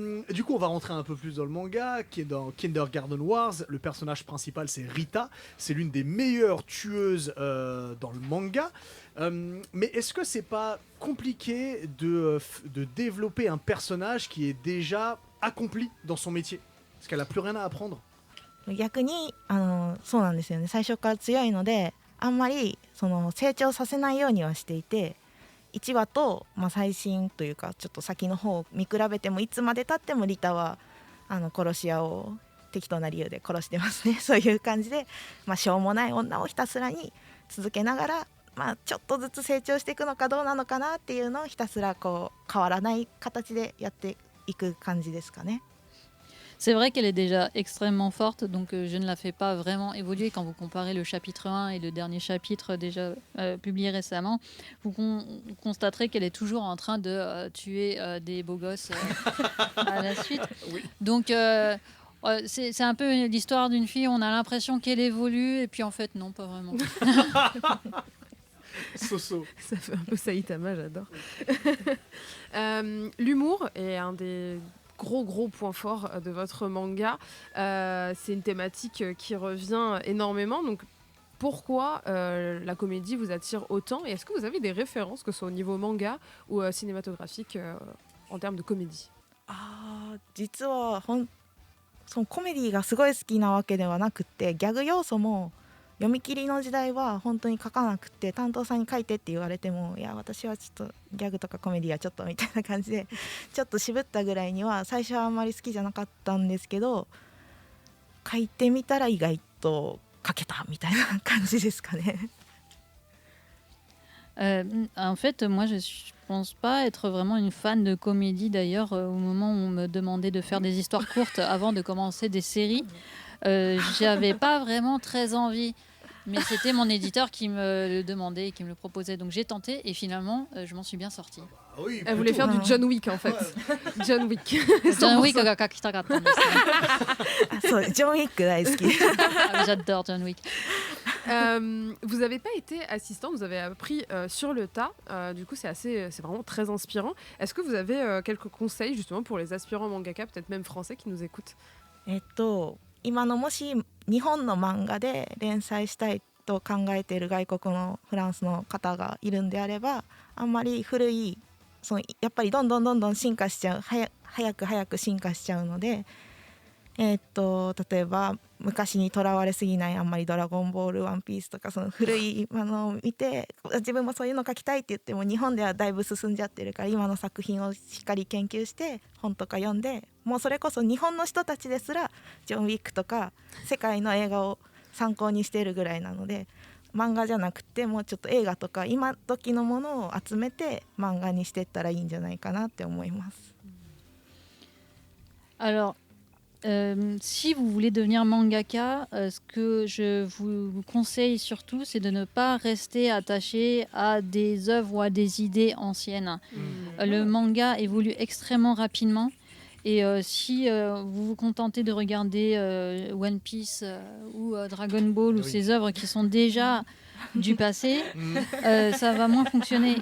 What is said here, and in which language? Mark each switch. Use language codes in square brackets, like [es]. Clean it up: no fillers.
[fr] Du coup, on va rentrer un peu plus dans le manga, qui est dans Kindergarten Wars. Le personnage principal, c'est Rita. C'est l'une des meilleures tueuses dans le manga. Mais est-ce que c'est pas compliqué de développer un personnage qui est déjà accompli dans son métier? Parce qu'elle a plus rien à apprendre. [ja] 逆にそうなんですよね。最初から強いので、あんまり成長させないようにはしていて。 1話と、最新というかちょっと先の方を見比べても、いつまでたってもリタは殺し屋を適当な理由で殺してますね。そういう感じで、しょうもない女をひたすらに続けながら、ちょっとずつ成長していくのかどうなのかなっていうのをひたすらこう変わらない形でやっていく感じですかね。 [fr] C'est vrai qu'elle est déjà extrêmement forte, donc je ne la fais pas vraiment évoluer. Quand vous comparez le chapitre 1 et le dernier chapitre déjà publié récemment, vous constaterez qu'elle est toujours en train de tuer des beaux gosses à la suite. Oui. Donc C'est un peu l'histoire d'une fille, on a l'impression qu'elle évolue, et puis en fait, non, pas vraiment. Soso. Ça fait un peu Saitama, j'adore. L'humour est un des gros points forts de votre manga. C'est une thématique qui revient énormément. Donc, pourquoi la comédie vous attire autant? Et est-ce que vous avez des références, que ce soit au niveau manga ou cinématographique, en termes de comédie? [ja] 実はそのコメディがすごい好きなわけではなくて、ギャグ要素も読み切りの時代は本当に書かなくて、担当さんに書いてって言われても、いや私はちょっとギャグとかコメディはちょっとみたいな感じでちょっと渋ったぐらいには最初はあんまり好きじゃなかったんですけど、書いてみたら意外と書けたみたいな感じですかね。 [fr] En fait, moi, je pense pas être vraiment une fan de comédie. D'ailleurs, au moment où on me demandait de faire des histoires courtes avant de commencer des séries, j'avais pas vraiment très envie. Mais c'était mon éditeur qui me le demandait et qui me le proposait. Donc j'ai tenté et finalement, je m'en suis bien sortie. Ah oui, Elle voulait faire du John Wick en fait. John Wick. [ja] John Wickが書きたかったんですね。そうジョン・ウィック大好き。 [fr] Ah, j'adore John Wick. Vous n'avez pas été assistant, vous avez appris sur le tas. Du coup, c'est vraiment très inspirant. Est-ce que vous avez quelques conseils justement pour les aspirants mangaka, peut-être même français, qui nous écoutent? [ja] 今のもし日本の漫画で連載したいと考えている外国のフランスの方がいるんであれば、あんまり古いやっぱりどんどん進化しちゃう、早く進化しちゃうので、例えば昔にとらわれすぎない、あんまりドラゴンボール、ワンピースとかその古いものを見て、自分もそういうの書きたいって言っても日本ではだいぶ進んじゃってるから、今の作品をしっかり研究して本とか読んで、もうそれこそ日本の人たちですらジョン・ウィックとか世界の映画を参考にしているぐらいなので、漫画じゃなくてもうちょっと映画とか今時のものを集めて漫画にしていったらいいんじゃないかなって思います。 [fr] Alors, si vous voulez devenir mangaka, ce que je vous conseille surtout, c'est de ne pas rester attaché à des œuvres ou à des idées anciennes. Le manga évolue extrêmement rapidement. Et si vous vous contentez de regarder One Piece ou Dragon Ball ou ces œuvres qui sont déjà du passé, ça va moins fonctionner.